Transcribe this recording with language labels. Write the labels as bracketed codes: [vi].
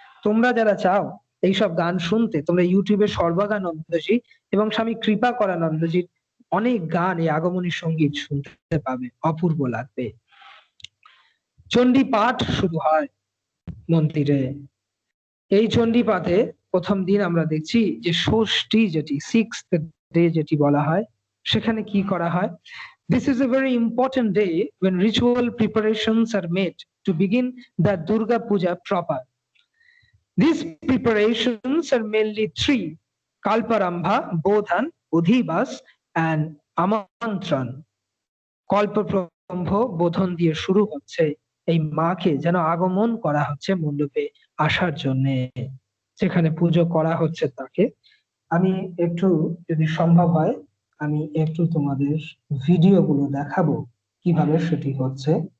[bn] তোমরা যারা চাও এইসব গান শুনতে, তোমরা ইউটিউবে সর্বাগানন্দজি এবং স্বামী কৃপাকরানন্দজির অনেক গান এই আগমনী সঙ্গীত শুনতে পাবে, অপূর্ব লাগবে। চণ্ডী পাঠ শুরু হয় মন্দিরে। এই চণ্ডী পাঠে প্রথম দিন আমরা দেখছি যে ষষ্ঠী, যেটি 6th ডে যেটি বলা হয়, সেখানে কি করা হয়? [en] This is a very important day when ritual preparations are made to begin the Durga Puja proper. These preparations are mainly 3: Kalparambha, Bodhan, Udhibas and Amantran. [bn] কল্পপ্রম্ভ, বোধন দিয়ে শুরু হচ্ছে। এই মাকে যেন আগমন করা হচ্ছে মণ্ডপে আসার জন্য, যেখানে পুজো করা হচ্ছে তাকে। আমি একটু, যদি সম্ভব হয়, আমি একটু তোমাদের ভিডিও গুলো দেখাবো কিভাবে সেটি হচ্ছে।